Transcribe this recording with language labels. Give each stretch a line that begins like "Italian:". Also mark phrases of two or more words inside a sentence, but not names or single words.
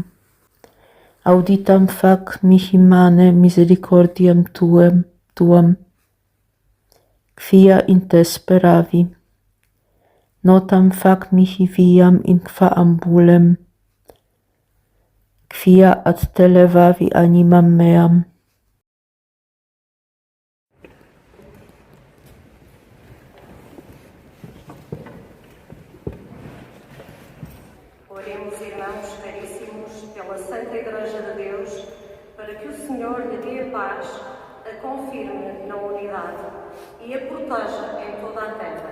Latin: Auditam fac mihi mane misericordiam tuam, quia in te speravi. notam fac mihi viam in qua ambulem, quia ad te levavi animam meam.
Portuguese: Oremos, irmãos caríssimos, pela Santa Igreja de Deus, para que o Senhor lhe dê a paz, a confirme na unidade e a proteja em toda a terra.